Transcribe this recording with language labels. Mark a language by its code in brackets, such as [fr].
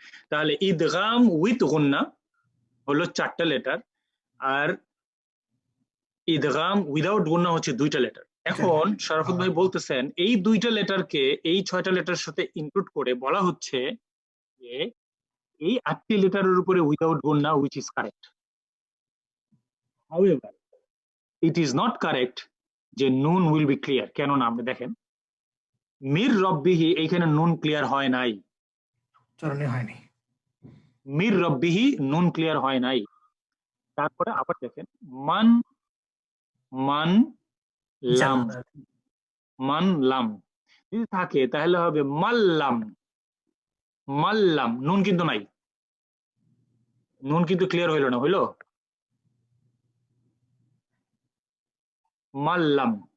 [bn] তাহলে ইদগাম উইথ গুন্না হলো 4টা লেটার, আর ইদগাম উইদাউট গুন্না হচ্ছে 2টা লেটার। এখন শরাফত ভাই বলতেছেন এই 2টা লেটারকে এই 6টা লেটার সাথে ইনক্লুড করে বলা হচ্ছে যে এই 8টি লেটারের উপরে উইদাউট গুন্না, [en] which is correct. However, it is not correct [bn] যে নুন [en] will be clear। [bn] কেন না, আপনি দেখেন মির রব্বিহি, এইখানে নুন ক্লিয়ার হয় নাই, চরণে হয়নি। মির রব্বিহি নুন ক্লিয়ার হয় নাই। তারপরে আবার দেখেন মান, মান লাম, মান লাম যদি থাকে তাহলে হবে মাল্লাম, মাল্লাম, নুন কিন্তু নাই, নুন কিন্তু ক্লিয়ার হইল না, হইলো মাল্লাম।